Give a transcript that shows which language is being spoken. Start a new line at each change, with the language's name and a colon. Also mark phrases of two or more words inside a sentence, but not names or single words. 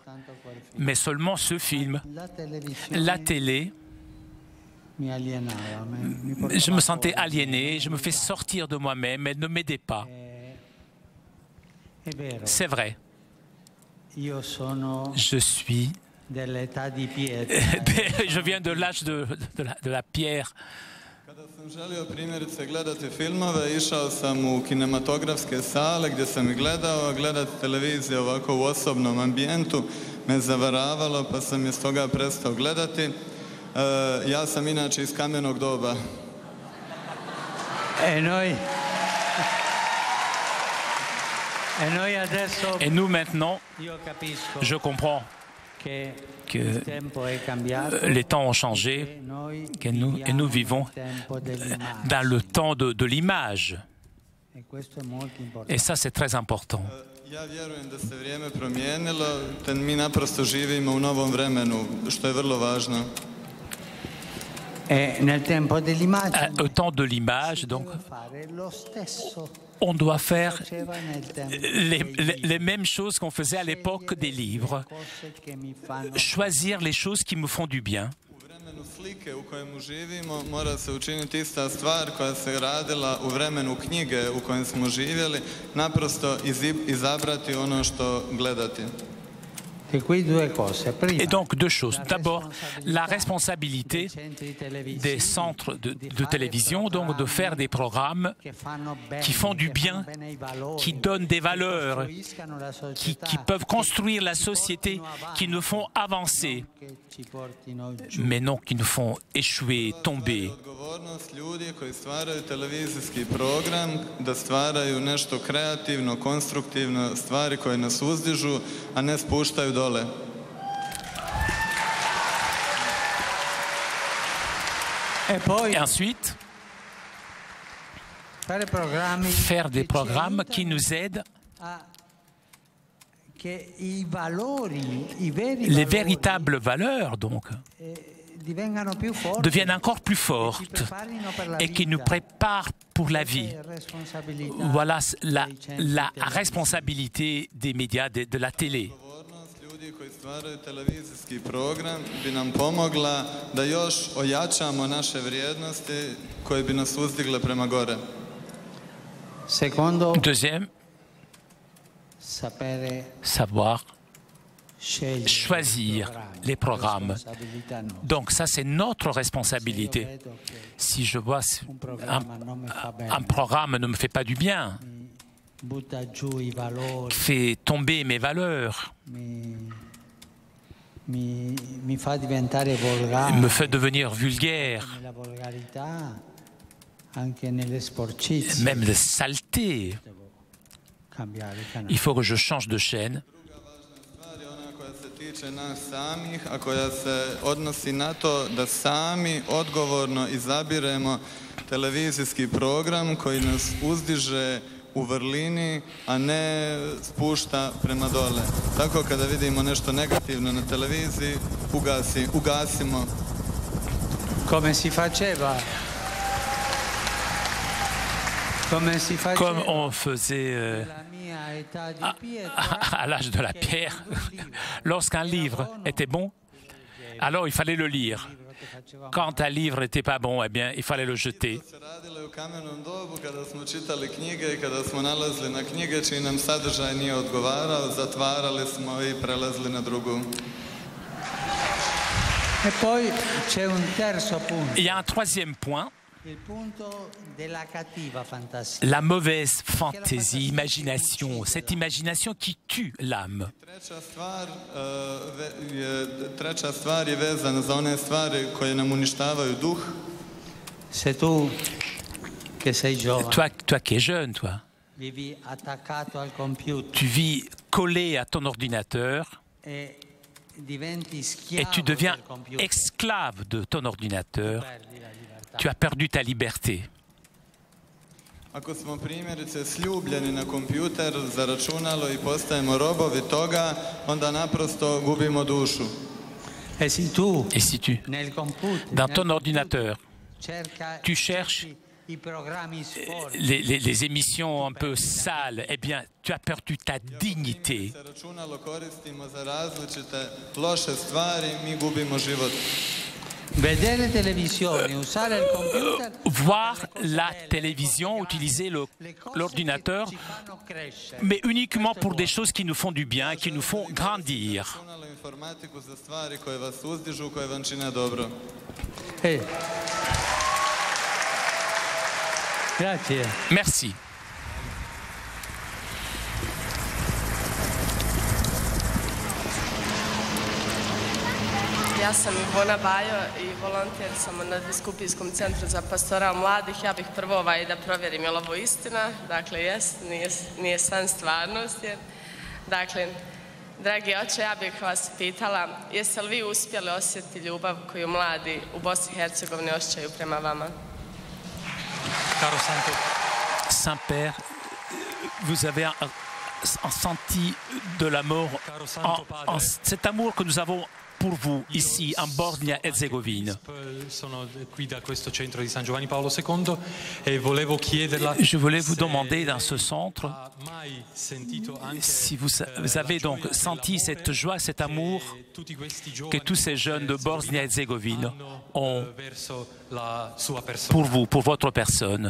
French: Mais seulement ce film, la télé, je me sentais aliéné, je me fais sortir de moi-même, elle ne m'aidait pas. C'est vrai. Je suis... Je viens de l'âge de la pierre.
Croatian: Kada sam želio primjerice gledati filmove, išao sam u kinematografske sale gdje sam ih gledao, gledati televiziju ovako u osobnom ambijentu me zavaravalo, pa sam je stoga prestao gledati. Ja sam inače iz kamenog doba.
French: Et nous maintenant, je comprends. que les temps ont changé et nous vivons dans le temps de l'image. Et ça, c'est très important.
Croatian: Ja vjerujem da se vrijeme promijenilo, te mi naprosto živimo u novom vremenu, što je vrlo važno.
French: Au temps de l'image, donc, on doit faire les mêmes choses qu'on faisait à l'époque des livres. Choisir les choses qui me font du bien.
Croatian: Slike u kojemu živimo mora se učiniti ista stvar koja se radila u vremenu knjige u kojem smo živjeli, naprosto izabrati ono što gledati.
French: Et donc deux choses. D'abord, la responsabilité des centres de télévision, donc de faire des programmes qui font du bien, qui donnent des valeurs, qui peuvent construire la société, qui nous font avancer, mais non qui nous font échouer, tomber.
Croatian: Ljudi koji stvaraju televizijski program, da stvaraju nešto kreativno, konstruktivno, stvari koje nas uzdižu, a ne spuštaju dole.
French: Et ensuite, faire des programmes qui nous aident, les véritables valeurs, donc, deviennent encore plus fortes et qui nous préparent pour la vie. Voilà la responsabilité des médias, de la télé.
Croatian: Ljudi koji stvaraju televizijski program bi nam pomogla da još ojačamo naše vrijednosti koje bi nas uzdigle prema gore.
French: Deuxième, savoir choisir les programmes. Donc ça, c'est notre responsabilité. Si je vois un programme ne me fait pas du bien, fait tomber mes valeurs, me fait devenir vulgaire, même de saleté, il faut que je change de chaîne.
Croatian: Tiče nas samih, a koja se odnosi na to da sami odgovorno izabiremo televizijski program koji nas uzdiže u vrlini, a ne spušta prema dole. Tako kada vidimo nešto negativno na televiziji, ugasimo.
Italian: Come si faceva?
French: Comme on faisait à l'âge de la pierre, lorsqu'un livre était bon, alors il fallait le lire. Quand un livre n'était pas bon, eh bien, il fallait le jeter. Il y a un troisième point. La mauvaise fantaisie, imagination, cette imagination qui tue l'âme.
Croatian: Treća stvar je vezana za one stvari koje nam uništavaju duh.
French: Toi qui es jeune, toi, tu vis collé à ton ordinateur et tu deviens esclave de ton ordinateur. Tu as perdu ta liberté.
Croatian: Ako smo primjerice sljubljeni na kompjuter, za računalo i postajemo robovi toga, onda naprosto gubimo dušu.
French: Et si tu, dans ton ordinateur, tu cherches les émissions un peu sales, eh bien, tu as perdu ta dignité. Voir la télévision, utiliser l'ordinateur, mais uniquement pour des choses qui nous font du bien, qui nous font grandir. Merci.
Croatian: Ja sam Ivona Bajo i volonter sam na Nadbiskupijskom centru za pastoral mladih. Ja bih prvo da provjerim je li ovo istina. Dakle, jest, nije san stvarnost. Dakle, Dragi oče, ja bih vas pitala, jeste li vi uspjeli osjetiti ljubav koju mladi u Bosni i Hercegovini osjećaju prema vama?
French: Saint-Père, vous avez senti de l'amour, cet amour que nous avons pour vous ici en Bosnie-Herzégovine. Je voulais vous demander dans ce centre si vous avez donc senti cette joie, cet amour que tous ces jeunes de Bosnie-Herzégovine ont pour vous, pour votre personne.